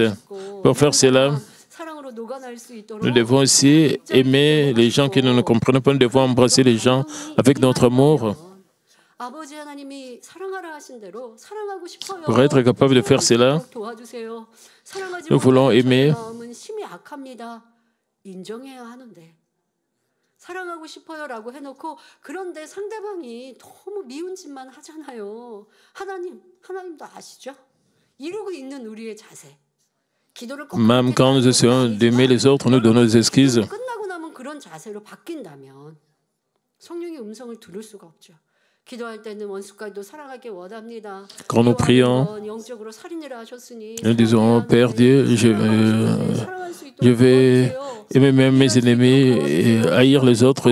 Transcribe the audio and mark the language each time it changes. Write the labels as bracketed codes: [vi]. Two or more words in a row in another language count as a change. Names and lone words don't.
[fr] Pour faire cela, nous devons aussi aimer les gens qui ne nous comprennent pas. Nous devons embrasser les gens avec notre amour. Pour être capable de faire cela, nous voulons aimer. [ko] 사랑하고 싶어요라고 해놓고 그런데 상대방이 너무 미운 짓만 하잖아요. 하나님도 아시죠? 이러고 있는 우리의 자세. [fr] Même quand nous essayons d'aimer les autres, nous donnons des excuses. Quand nous prions, nous disons, Père Dieu, je vais aimer même mes ennemis et haïr les autres.